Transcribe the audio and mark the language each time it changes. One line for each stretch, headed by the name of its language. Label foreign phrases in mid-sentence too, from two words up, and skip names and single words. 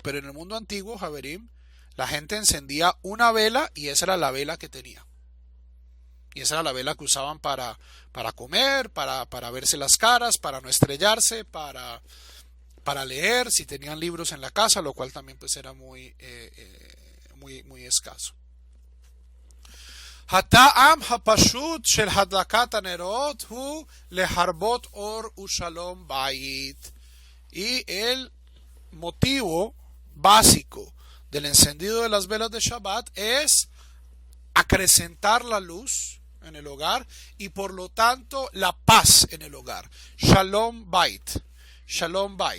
Spanish: Pero en el mundo antiguo, Javerim, la gente encendía una vela y esa era la vela que tenía. Y esa era la vela que usaban para comer, para verse las caras, para no estrellarse, para leer, si tenían libros en la casa, lo cual también pues era muy escaso.
Hebrew: הטעם הפשוט של הדלקת הנרות הוא להרבות אור ושלום בית.
Spanish: Y el motivo básico del encendido de las velas de Shabbat es acrecentar la luz en el hogar y por lo tanto la paz en el hogar.
Hebrew: שלום בית. שלום בית.